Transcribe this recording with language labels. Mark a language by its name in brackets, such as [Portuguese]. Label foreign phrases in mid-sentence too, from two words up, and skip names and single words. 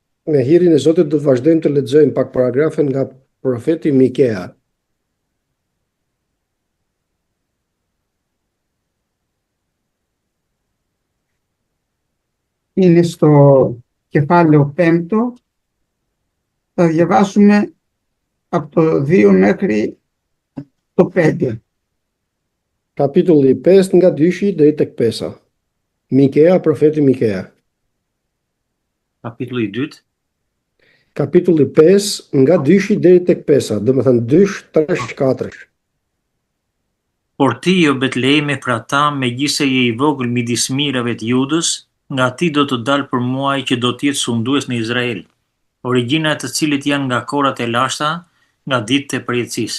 [Albanian] Me hirin e Zotit do të vazhdojmë të lexojmë pak paragrafe nga profeti Mikea. [Greek] Είναι στο κεφάλαιο 5, θα διαβάσουμε από το 2 μέχρι το 5. [Albanian] Kapitulli 5 nga 2 deri tek 5. Mikea, profeti Mikea. Kapitulli 2. Kapitulli 5 nga 2 deri tek 5, domethënë 2, 3, 4. Por ti, o Betlehemi Efrata, megjithse je i vogël midis mirave të Judës, nga ti do të dalë për muaj që do të jetë sundues në Izrael, origjina e të cilit janë nga korat e lashta, nga ditët e përjetësisë.